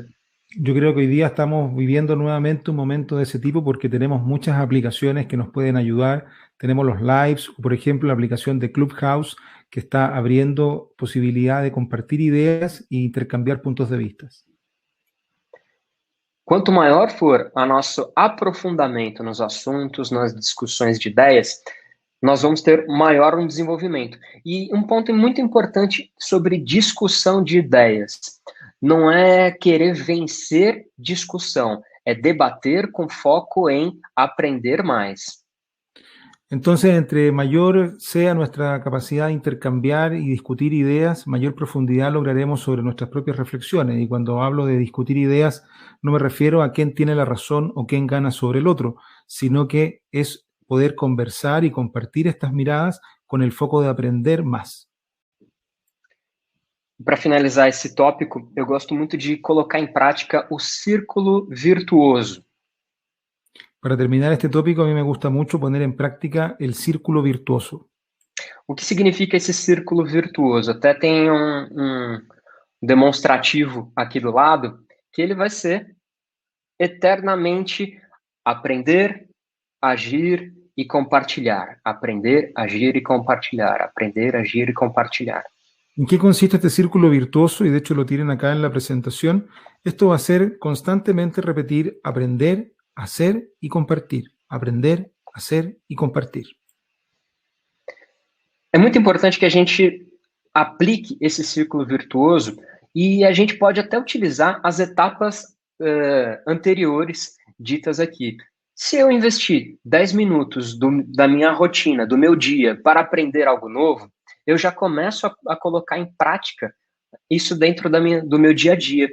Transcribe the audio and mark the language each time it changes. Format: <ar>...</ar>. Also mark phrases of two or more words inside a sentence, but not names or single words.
<es>Yo creo que hoy día estamos viviendo nuevamente un momento de ese tipo porque tenemos muchas aplicaciones que nos pueden ayudar. Tenemos los lives, por ejemplo, la aplicación de Clubhouse, que está abriendo posibilidad de compartir ideas e intercambiar puntos de vista.</es> <pt>Quanto maior for o nosso aprofundamento nos assuntos, nas discussões de ideias, nós vamos ter maior desenvolvimento. E um ponto muito importante sobre discussão de ideias. Não é querer vencer discussão, é debater com foco em aprender mais.</pt> <es>Entonces, entre mayor sea nuestra capacidad de intercambiar y discutir ideas, mayor profundidad lograremos sobre nuestras propias reflexiones. Y cuando hablo de discutir ideas, no me refiero a quién tiene la razón o quién gana sobre el otro, sino que es poder conversar y compartir estas miradas con el foco de aprender más.</es> <pt>Para finalizar esse tópico, eu gosto muito de colocar em prática o círculo virtuoso.</pt> <es>Para terminar este tópico, a mí me gusta mucho poner en práctica el círculo virtuoso.</es> <pt>O que significa esse círculo virtuoso? Até tem um demonstrativo aqui do lado, que ele vai ser eternamente aprender, agir e compartilhar. Aprender, agir e compartilhar. Aprender, agir e compartilhar.</pt> <es>¿En qué consiste este círculo virtuoso? Y de hecho lo tienen acá en la presentación. Esto va a ser constantemente repetir, aprender, hacer y compartir. Aprender, hacer y compartir.</es> <pt>É muito importante que a gente aplique esse círculo virtuoso e a gente pode até utilizar as etapas anteriores ditas aqui. Se eu investir 10 minutos da minha rotina, do meu dia, para aprender algo novo, eu já começo a colocar em prática isso dentro do meu dia a dia.</pt>